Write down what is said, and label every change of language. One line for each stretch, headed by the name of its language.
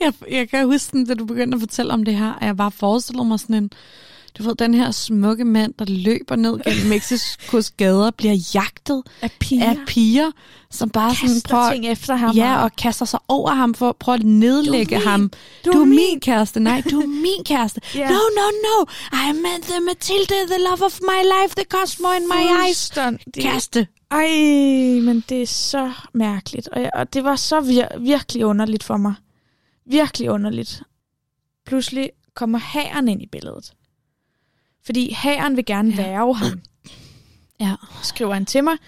Danish: Jeg kan huske, da du begyndte at fortælle om det her, at jeg bare forestillede mig sådan en, du ved, den her smukke mand, der løber ned gennem Mexikos gader, bliver jagtet af piger, som bare kaster sådan prøver ting efter ham. Ja, og kaster sig over ham for at prøve at nedlægge ham. Du er min kæreste. Nej, du er min kæreste. Yeah. No.
English: I meant the Matilda, the love of my life, the Cosmo in my eyes.
Danish: Kæreste. Ej, men det er så mærkeligt. Og det var så virkelig underligt for mig. Virkelig underligt. Pludselig kommer hæren ind i billedet. Fordi hæren vil gerne værge ham. Ja. Skriver han til mig.